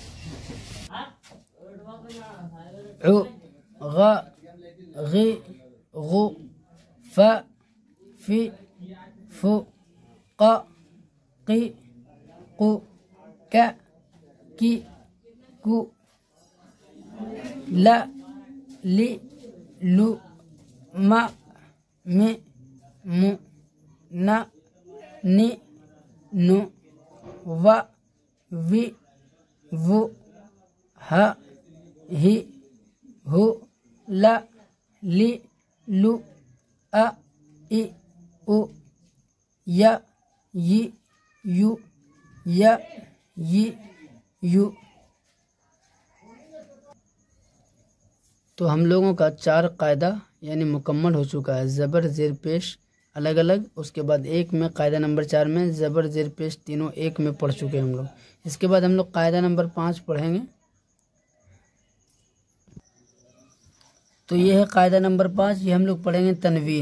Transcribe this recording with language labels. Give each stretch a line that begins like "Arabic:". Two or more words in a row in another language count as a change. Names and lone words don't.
Arabic: عو غ غی غو ف فی فو ق قی قو ک کی کو ل لی لو م می مو ن نی نو و وی وو ہ ہی ہو ل لی لو ا ای او یا ی یو یا ی یو۔
Urdu: تو ہم لوگوں کا 4 قاعدہ یعنی مکمل ہو چکا ہے۔ زبر زیر پیش الگ الگ، اس کے بعد ایک میں قاعدہ نمبر 4 میں زبر زیر پیش تینوں ایک میں پڑھ چکے ہم لوگ۔ اس کے بعد ہم لوگ قاعدہ نمبر 5 پڑھیں گے۔ تو یہ ہے قاعدہ نمبر 5، یہ ہم لوگ پڑھیں گے تنوین۔